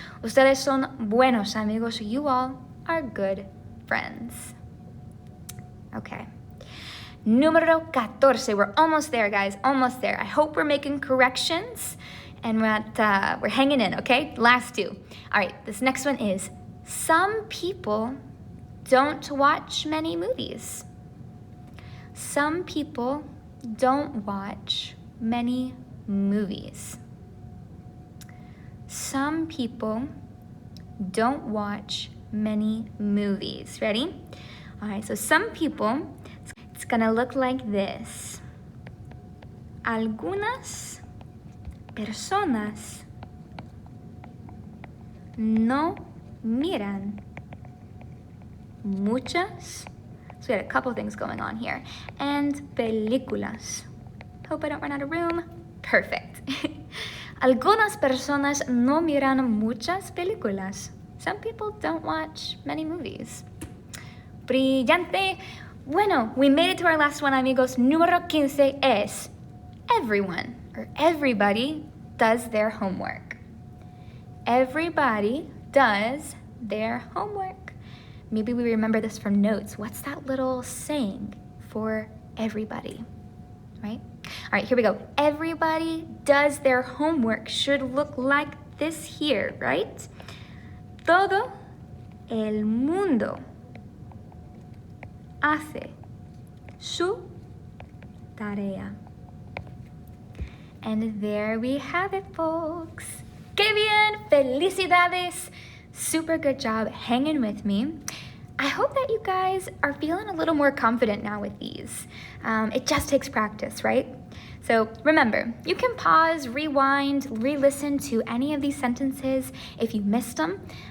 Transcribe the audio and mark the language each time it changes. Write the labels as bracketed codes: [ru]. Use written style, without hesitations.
[es] Ustedes son buenos amigos. [en] You all are good friends. Okay. Número 14. We're almost there, guys. Almost there. I hope we're making corrections and we're hanging in, okay? Last 2. All right, this next one is, some people don't watch many movies. Some people don't watch many movies. Some people don't watch many movies. Ready? All right, so some people, it's gonna look like this. [es] Algunas personas no miran muchas. [en] So we had a couple things going on here. And películas. Hope I don't run out of room. Perfect. [es] Algunas personas no miran muchas películas. [en] Some people don't watch many movies. Brillante. Bueno, we made it to our last one, amigos. [es] Número 15 es [en] everyone or everybody does their homework. Everybody does their homework. Maybe we remember this from notes. What's that little saying for everybody, right? All right, here we go. Everybody does their homework should look like this here, right? [es] Todo el mundo hace su tarea. [en] And there we have it, folks. [es] ¡Qué bien! [en] ¡Felicidades! Super good job hanging with me. I hope that you guys are feeling a little more confident now with these. It just takes practice, right? So remember, you can pause, rewind, re-listen to any of these sentences if you missed them.